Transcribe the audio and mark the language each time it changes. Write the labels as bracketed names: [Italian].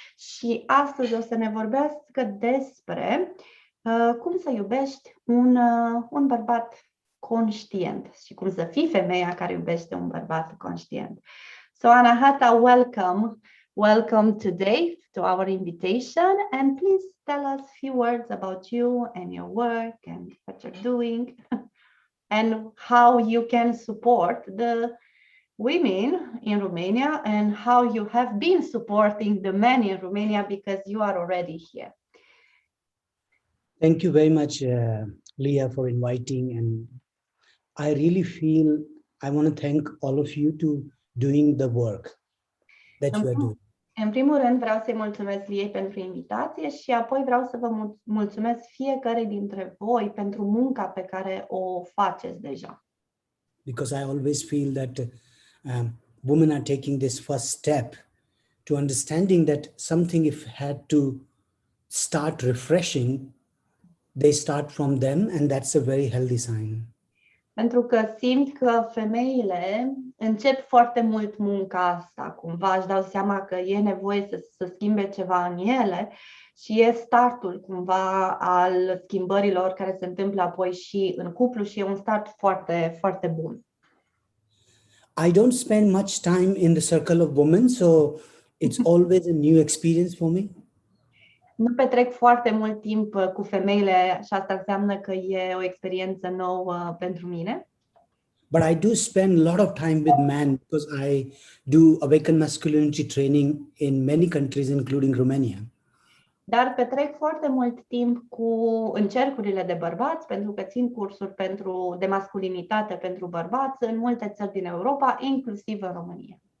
[Romanian] Și astăzi o să ne vorbească despre cum să iubești un bărbat conștient și cum să fii femeia care iubește un bărbat conștient. [English] So Anahata, welcome today to our invitation, and please tell us a few words about you and your work and what you're doing. And how you can support the women in Romania and how you have been supporting the men in Romania because you are already here. Thank you very much, Leah, for inviting. And I really feel I want to thank all of you to doing the work that you are doing. [Romanian] În primul rând vreau să-i mulțumesc Liei pentru invitație și apoi vreau să vă mulțumesc fiecare dintre voi pentru munca pe care o faceți deja. [English] Because I always feel that women are taking this first step to understanding that something if had to start refreshing, they start from them, and that's a very healthy sign. [Romanian] Pentru că simt că femeile încep foarte mult munca asta, cumva își dau seama că e nevoie să schimbe ceva în ele și e startul cumva al schimbărilor care se întâmplă apoi și în cuplu și e un start foarte, foarte bun. [English] I don't spend much time in the circle of women, so it's always a new experience for me. [Romanian] Nu petrec foarte mult timp cu femeile și asta înseamnă că e o experiență nouă pentru mine. [English] But I do spend a lot of time with men because I do awaken masculinity training in many countries, including Romania. [Romanian] Dar petrec foarte mult timp în cercurile de bărbați, pentru că țin cursuri de masculinitate pentru bărbați în multe țări din Europa, inclusiv în România.